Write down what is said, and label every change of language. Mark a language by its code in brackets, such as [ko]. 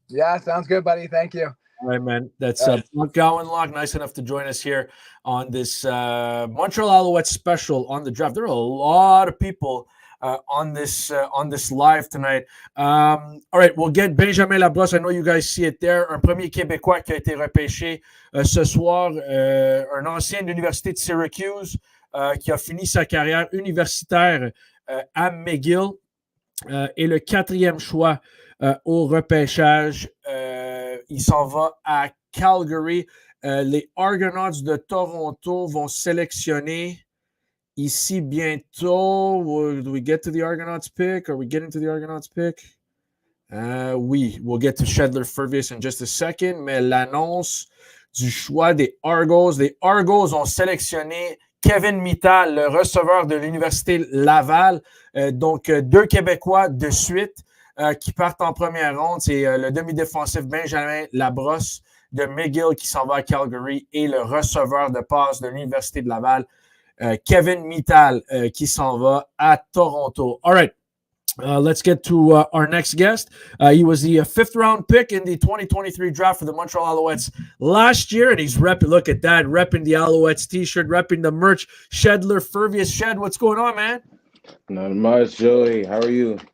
[en] Yeah, sounds good, buddy. Thank you. All right, man. That's Mark Gowanlock. Nice enough to join us here on this Montreal Alouettes special on the draft. There are a lot of people on this live tonight. All right, we'll get Benjamin Labrosse. I know you guys see it there. [fr] Un premier Québécois qui a été repêché ce soir, un ancien de l'Université de Syracuse qui a fini sa carrière universitaire à McGill et le 4e choix au repêchage. Il s'en va à Calgary. Les Argonauts de Toronto vont sélectionner ici bientôt. [en] Do we get to the Argonauts pick? Are we getting to the Argonauts pick? [fr] Oui, [en] we'll get to Shedler Fervius in just a second, [fr] mais l'annonce du choix des Argos. Les Argos ont sélectionné Kevin Mittal, le receveur de l'Université Laval. Donc, 2 Québécois de suite qui partent en première ronde. C'est le demi-défensif Benjamin Labrosse de McGill qui s'en va à Calgary et le receveur de passe de l'Université de Laval, Kevin Mittal, qui s'en va à Toronto. [en] All right. Let's get to our next guest. He was the 5th round pick in the 2023 draft for the Montreal Alouettes last year, and he's repping, look at that, repping the Alouettes t-shirt, repping the merch. Shedler Fervius. Shed, what's going on, man? Not much, Joey. How are you?